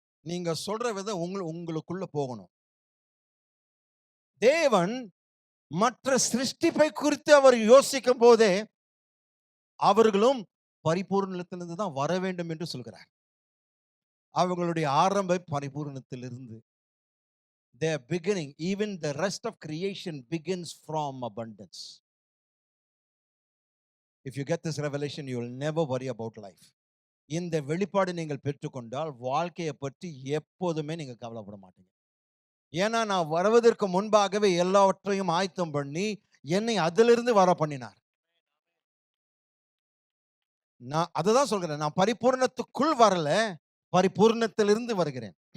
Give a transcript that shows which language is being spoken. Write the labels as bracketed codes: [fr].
[ta] நீங்க சொல்ற விதம் உங்களுக்குள்ள போகணும். தேவன் மற்ற சிருஷ்டிப்பை குறித்து அவர் யோசிக்கும் போதே அவர்களும் பரிபூர்ணத்திலிருந்து தான் வர வேண்டும் என்று சொல்கிறார். அவங்களுடைய ஆரம்ப பரிபூர்ணத்திலிருந்து. [en] Their beginning, even the rest of creation begins from abundance. If you get this revelation, you will never worry about life. [ta] இந்த வெளிப்பாடு நீங்கள் பெற்றுக்கொண்டால் வாழ்க்கையை பற்றி எப்போதுமே நீங்க கவலைப்பட மாட்டீங்க. ஏன்னா நான் வருவதற்கு முன்பாகவே எல்லாவற்றையும் ஆயத்தம் பண்ணி என்னை அதிலிருந்து வர பண்ணினார். நான் அதுதான் சொல்கிறேன், நான் பரிபூர்ணத்துக்குள் வரல, பரிபூர்ணத்திலிருந்து வருகிறேன்.